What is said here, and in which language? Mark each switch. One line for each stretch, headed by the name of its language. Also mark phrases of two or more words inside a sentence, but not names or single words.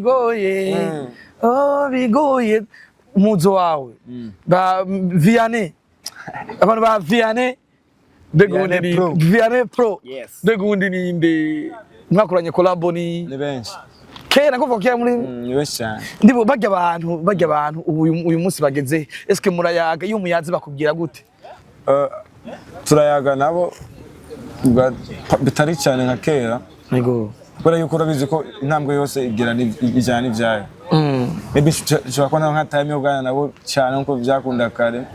Rundi: bigoye. Mm. Oh, bigoye. Umuzo wawe. Mm. Ba, Vianney. Abantu ba Vianney. Mbega Vianney uwundi ni Pro. Vianney Pro. Yes. Mbega uwundi ni nde? Mwakoranye collab ni? Ni benshi. Kera, kuva kera muri Mm, ni benshi cyane. Ndibo, barya abantu, barya abantu, ubu uyu, uyu munsi bageze.
French: Est-ce que
Rundi: murayaga? Iyo muyazi bakubwira gute? Eh, turayaga nabo, bwa-, bitari cyane nka kera. Yego. Kubera yuko urabizi ko intambwe yose igira ni, ijyana n'ivyayo. Mm. Maybe nshobora kubona nka time yo kuganira nabo cyane nkuko byakunda kare.